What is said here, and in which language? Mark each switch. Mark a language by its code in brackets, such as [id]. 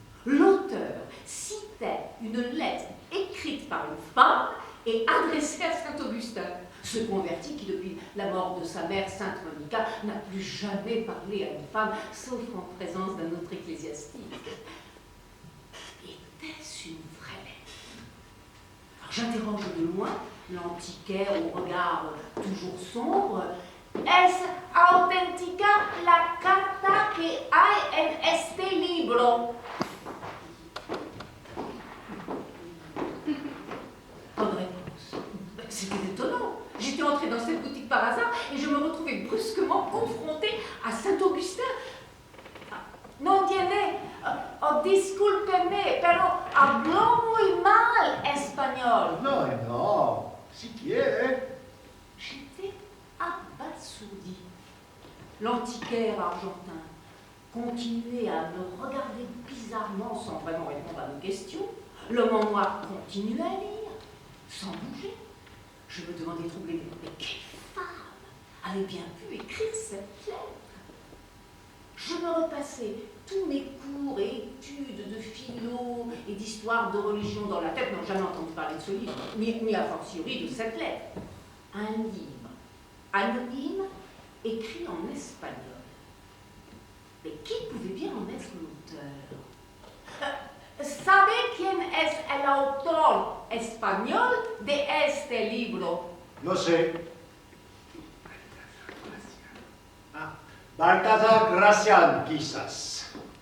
[fr] L'auteur citait une lettre écrite par une femme et adressée à Saint-Augustin, ce converti qui, depuis la mort de sa mère, Sainte Monica, n'a plus jamais parlé à une femme, sauf en présence d'un autre ecclésiastique. Était-ce une vraie lettre? Alors j'interroge de loin l'antiquaire au regard toujours sombre. [es] Es auténtica la carta que hay en este libro? [fr] Pas de réponse. C'était étonnant. J'étais entrée dans cette boutique par hasard et je me retrouvais brusquement confrontée à Saint-Augustin. [es] Non tiene, discúlpeme, pero habló muy mal espagnol. No, si quiere. [fr] J'étais abasourdie. L'antiquaire argentin continuait à me regarder bizarrement sans vraiment répondre à mes questions. L'homme en noir continuait à lire, sans bouger. Je me demandais troublée, mais quelle femme avait bien pu écrire cette lettre? Je me repassais tous mes cours et études de philo et d'histoire de religion dans la tête. Non, jamais entendu parler de ce livre, ni a fortiori de cette lettre. Un livre anonyme écrit en espagnol. Mais qui pouvait bien en être l'auteur? [es] ¿Sabe quién es el autor español de este libro? No sé. Ah, Baltasar Gracián, quizás.